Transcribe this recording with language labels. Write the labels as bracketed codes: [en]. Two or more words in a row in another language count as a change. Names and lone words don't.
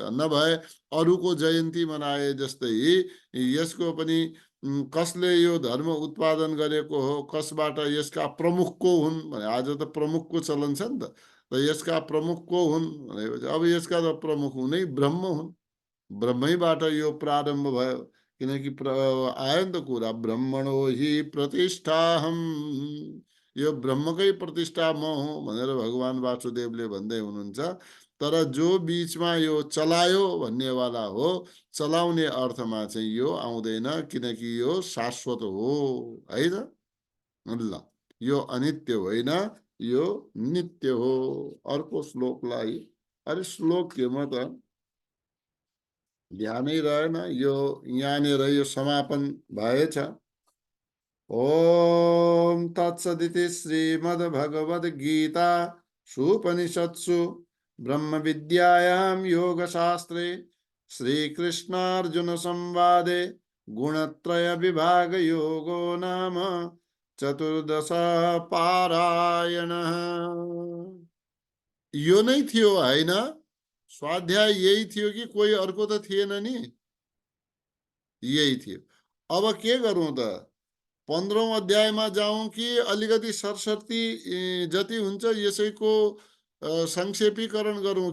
[ne] नभए अरूको जयन्ती मनाए जस्तै यसको पनि कसले यो धर्म उत्पादन गरेको हो, कसबाट यसका प्रमुख को हुन् भने, आज त प्रमुखको चलन छ नि त। यसका प्रमुख को हुन् भनेपछि अब यसका त प्रमुख हुनै ब्रह्म हुन्। ब्रह्मैबाट यो प्रारम्भ भयो। किनकि आयो नि त कुरा, [sa] ब्रह्मणो हि प्रतिष्ठाहम्, [ne] यो ब्रह्मकै प्रतिष्ठा म हुँ भनेर भगवान वासुदेवले भन्दै हुनुहुन्छ। तर जो बीचमा यो चलायो भन्नेवाला हो, चलाउने अर्थमा चाहिँ यो आउँदैन, किनकि यो शाश्वत हो, है त? ल, यो अनित्य होइन, यो नित्य हो। अर्को श्लोकलाई, अरे श्लोक के म त ध्यानै रहेन, यो यहाँनिर यो समापन भएछ। [sa] ओम तत्सदिति श्रीमद्भगवद्गीता उपनिषत्सु ब्रह्म विद्यायां योगशास्त्रे श्रीकृष्णार्जुन संवादे गुणत्रय विभाग योगो नाम चतुर्दश पारायण। [ne] यो नै थियो हैन? स्वाध्याय यही थियो कि कोही अर्को त थिएन नि? यही थियो। अब के गरौँ त? 15औं अध्यायमा जाउँ कि अलिकति सरसर्ती जति हुन्छ यसैको संक्षेपीकरण गरौँ?